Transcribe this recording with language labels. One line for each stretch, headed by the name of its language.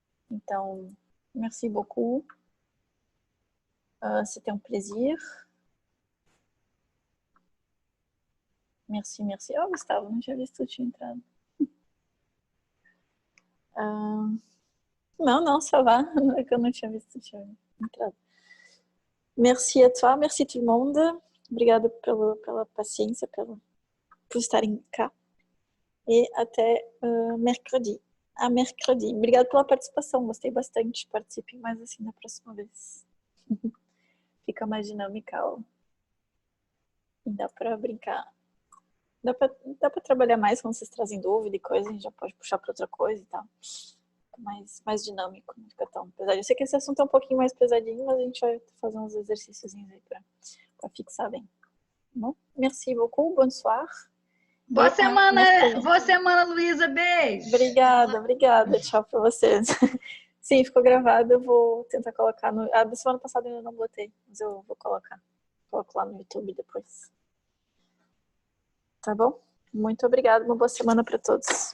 French: Então, merci beaucoup. C'était un plaisir. Merci, merci.
Portuguese: Oh, Gustavo, não tinha visto que tu tinha entrado. Não,
French: ça va.
Portuguese: É que eu não tinha visto que tu tinha entrado.
French: Merci a toi, merci tout le monde.
Portuguese: Obrigada pela paciência, por estarem cá. E até mercredi.
French: A mercredi.
Portuguese: Obrigada pela participação, gostei bastante. Participem mais assim na próxima vez. Fica mais dinâmica. E dá pra brincar. Dá pra trabalhar mais quando vocês trazem dúvida e coisa, a gente já pode puxar pra outra coisa e tal. Mais dinâmico, não fica tão pesado. Eu sei que esse assunto é um pouquinho mais pesadinho, mas a gente vai fazer uns exercícios aí pra fixar bem.
French: Bom, merci beaucoup, bonsoir.
Portuguese: Boa semana, Luísa, beijo. Obrigada, tchau pra vocês. Sim, ficou gravado, eu vou tentar colocar no... da semana passada eu ainda não botei, mas eu vou colocar. Coloco lá no YouTube depois. Tá bom? Muito obrigada, uma boa semana para todos.